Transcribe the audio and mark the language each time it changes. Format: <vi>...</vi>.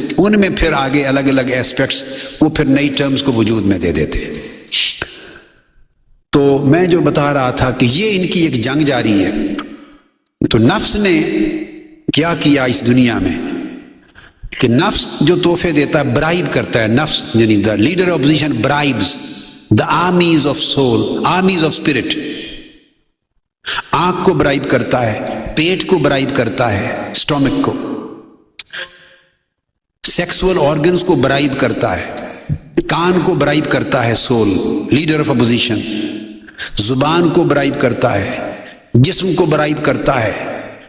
<ur>ان میں پھر آگے الگ الگ ایسپیکٹس وہ پھر نئی ٹرمز کو وجود میں دے دیتے. تو میں جو بتا رہا تھا کہ یہ ان کی ایک جنگ جاری ہے. تو نفس نے کیا کیا اس دنیا میں کہ نفس جو تحفے دیتا ہے، برائب کرتا ہے.</ur> <en>نفس یعنی the leader of opposition bribes the armies of soul, armies of spirit.</en> <ur>آنکھ کو برائب کرتا ہے، پیٹ کو برائب کرتا ہے، اسٹومک کو، سیکسول آرگنز کو برائب کرتا ہے، کان کو برائب کرتا ہے سول،</ur> <en>Leader of opposition.</en> <ur>زبان کو برائب کرتا ہے، جسم کو برائب کرتا ہے.</ur>